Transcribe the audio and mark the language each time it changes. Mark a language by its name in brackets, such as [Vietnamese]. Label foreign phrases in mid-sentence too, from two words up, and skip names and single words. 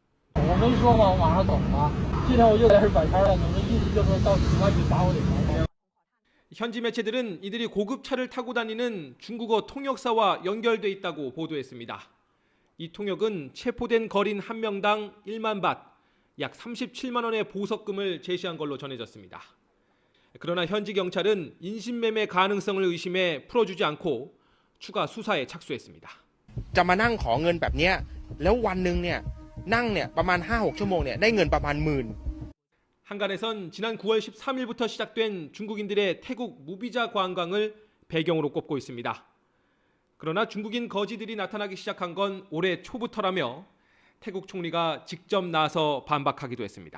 [Korean] 현지 매체들은 이들이 고급차를 타고 다니는 중국어 통역사와 연결돼 있다고 보도했습니다. 이 통역은 체포된 거린 한 명당 1만 밭, 약 37만 원의 보석금을 제시한 걸로 전해졌습니다. 그러나 현지 경찰은 인신매매 가능성을 의심해 풀어주지 않고 추가 수사에 착수했습니다. [Thai] จะมานั่งขอเงินแบบเนี้ยแล้ววันหนึ่งเนี่ยนั่งเนี่ยประมาณ 5-6 ชั่วโมงเนี่ยได้เงินประมาณ 10,000. [Korean] 한간에선 지난 9월 13일부터 시작된 중국인들의 태국 무비자 관광을 배경으로 꼽고 있습니다. 그러나 중국인 거지들이 나타나기 시작한 건 올해 초부터라며 태국 총리가 직접 나서 반박하기도 했습니다.